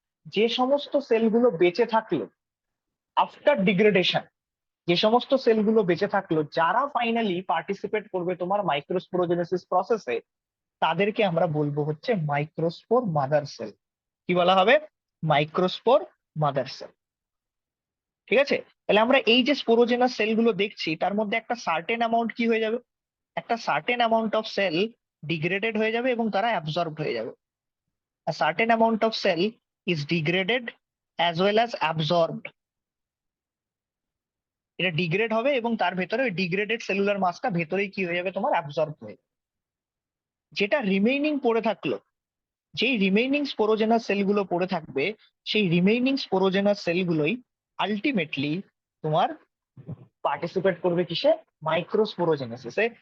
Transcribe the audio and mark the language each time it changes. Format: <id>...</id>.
<bn>যে সমস্ত সেলগুলো বেঁচে থাকলো আফটার ডিগ্রেডেশন, যে সমস্ত সেলগুলো বেঁচে থাকলো যারা ফাইনালি পার্টিসিপেট করবে তোমার মাইক্রোস্পোরোজেনেসিস প্রসেসে, তাদেরকে আমরা বলবো হচ্ছে মাইক্রোস্পোর মাদার সেল। কি বলা হবে? Microspore mother sell. ঠিক আছে? তাহলে আমরা এই যে স্পোরোজেনাস সেলগুলো দেখছি, তার মধ্যে একটা সার্টেন অ্যামাউন্ট কি হয়ে যাবে, একটা certain amount of sell degraded হয়ে যাবে এবং তারা অ্যাবজর্বড হয়ে যাবে।</bn> <en>A certain amount of cell is degraded as well as absorbed.</en> <bn>এটা ডিগ্রেড হবে এবং তার ভেতরে ওই ডিগ্রেডেড সেলুলার মাসটা ভেতরেই কি হয়ে যাবে, তোমার অ্যাবজর্ব হয়ে যাবে। যেটা রিমেইনিং পড়ে থাকলো, যেই রিমেইনিং স্পোরোজেনাস সেলগুলো পড়ে থাকবে, সেই রিমেইনিং স্পোরোজেনাস সেলগুলোই আলটিমেটলি তোমার পার্টিসিপেট করবে কিসে, মাইক্রোস্পোরোজেনেসিসে।</bn>